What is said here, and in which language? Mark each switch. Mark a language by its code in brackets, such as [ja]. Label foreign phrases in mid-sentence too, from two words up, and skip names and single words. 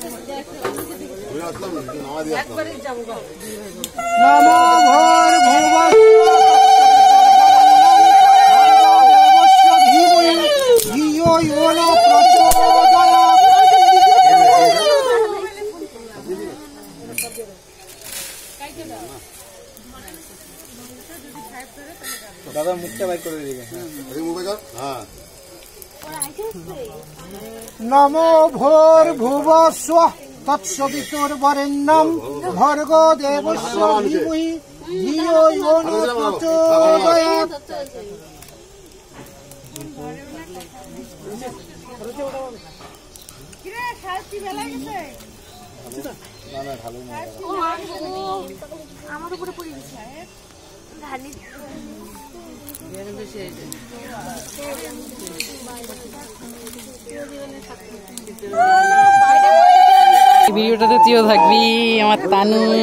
[sa] নমো ভূর্ভুবস্সুঃ ধীমহি ধিয়ো यो न প্রচোদয়াৎ। [bn] দাদা মুখটা বাইর করে দিবে। [sa] নমো ভূর্ভুবস্সুঃ তৎসবিতুর্বরেণ্যং ভর্গো দেবস্য ধীমহি ধিয়ো यो न প্রচোদয়াৎ। [bn] আমার উপরে পড়ে গেছে ভিডিওটাতে তুইও থাকবি আমার তানু।